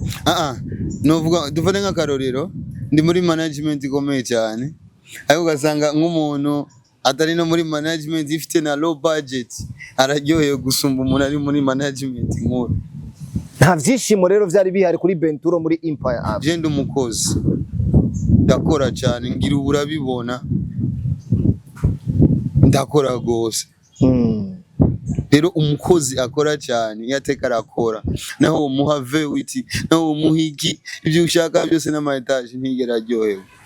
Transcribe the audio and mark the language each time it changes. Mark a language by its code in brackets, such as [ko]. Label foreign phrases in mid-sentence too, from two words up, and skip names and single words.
[rn] Novuga dufate nk'akarorero, ndi muri management ikomeye cyane, ariko ugasanga nk'umuntu atari no muri management ifite na [en] low budget [rn] araryoheye gusumba umuntu ari muri management nkuru. Nta vyishimo rero vyari bihari kuri Benturo muri Empire App. Je ndi umukozi ndakora cyane, ngira urabibona ndakora gose. Rero umukozi akora cyane yateka arakora, naho umuha vewiti, naho umuhigi ibyo ushaka byose n'ama etage ntigera aryohewe.